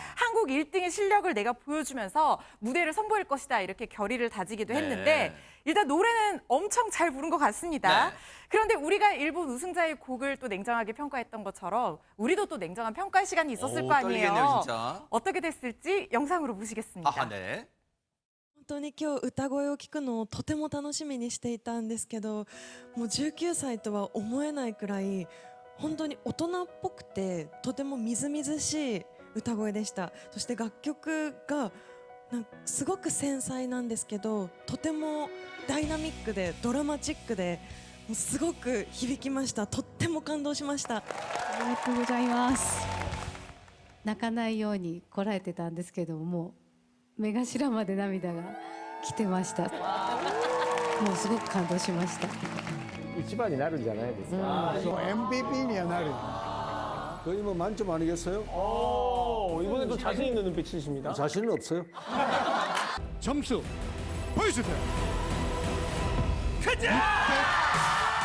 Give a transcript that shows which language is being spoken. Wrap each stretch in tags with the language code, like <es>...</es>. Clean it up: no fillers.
<ko>한국 1등의 실력을 내가 보여주면서 무대를 선보일 것이다 이렇게 결의를 다지기도 네. 했는데 일단 노래는 엄청 잘 부른 것 같습니다. 네. 그런데 우리가 일본 우승자의 곡을 또 냉정하게 평가했던 것처럼 우리도 또 냉정한 평가의 시간이 있었을 거 아니에요. 떨리겠네요, 진짜. 어떻게 됐을지 영상으로 보시겠습니다. 아, 네.</ko> <ja>本当に今日歌声を聞くのをとても楽しみにしていたんですけど、もう19歳とは思えないくらい本当に大人っぽくてとてもみずみずしい歌声でした。そして楽曲がなんかすごく繊細なんですけど、とてもダイナミックでドラマチックで、もうすごく響きました。とっても感動しました。ありがとうございます。泣かないようにこらえてたんですけども、目頭まで涙が来てました。もうすごく感動しました。一番になるんじゃないですか。 MVPにはなる.</ja> <ko>거의 뭐 만점 아니겠어요? 이번에도 자신 있는 눈빛이십니다. 자신은 없어요. 점수 보여주세요. 가자!</ko>